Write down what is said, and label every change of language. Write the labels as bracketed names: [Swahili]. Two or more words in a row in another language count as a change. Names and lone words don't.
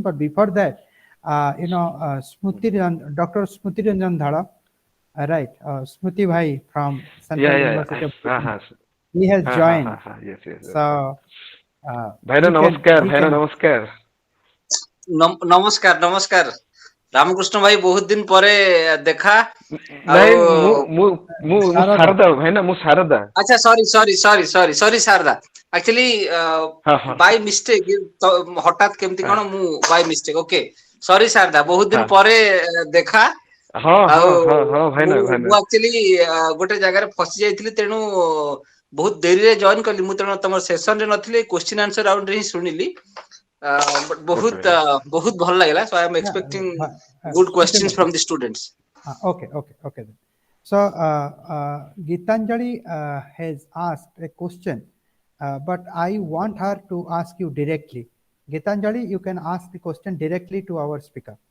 [English] But before that, Dr. Smriti Ranjan Dhara, right, Smriti Bhai from Central Yeah, University of yeah. Pune, he has joined. Yes, yes, yes. So Bhaira he namaskar, he Bhaira can namaskar. [Odia] नमस्कार नमस्कार ରାମକୃଷ୍ଣ ଭାଇ ବହୁତ ଦିନ ପରେ ଦେଖା ନାଇଁ ଆଉ ମୁଁ Sarada. ଶାରଦା ଭାଇନା, ମୁଁ ଶାରଦା। ଆଚ୍ଛା ସରି ଶାରଦା ଆକ୍ଚୁଆଲି ହଁ ହଁ [English] by mistake [Odia] ହଠାତ୍ କେମିତି କଣ ମୁଁ [English] by mistake okay sorry [Odia] ଶାରଦା ବହୁତ ଦିନ ହଁ ପରେ ଦେଖା ହଁ ଆଉ ହଁ ହଁ ହଁ ମୁଁ ଭାଇନା ଭାଇନା। ମୁଁ ଆକ୍ଚୁଆଲି ଗୋଟେ ଜାଗାରେ ଫସି ଯାଇଥିଲି ତେଣୁ ବହୁତ ଡେରିରେ ଜଏନ କଲି ମୁଁ ତେଣୁ ତମର ସେସନରେ ନଥିଲି [English] question answer round [Odia] ହିଁ ଶୁଣିଲି but [English] Good [Odia] ବହୁତ ଭାଇନା। ବହୁତ ଭଲ ଲାଗିଲା [English] so I am Yeah, expecting good questions Gitanjali. from the students. Okay then. So Gitanjali has asked a question, but I want her to ask you directly. Gitanjali, you can ask the question directly to our speaker.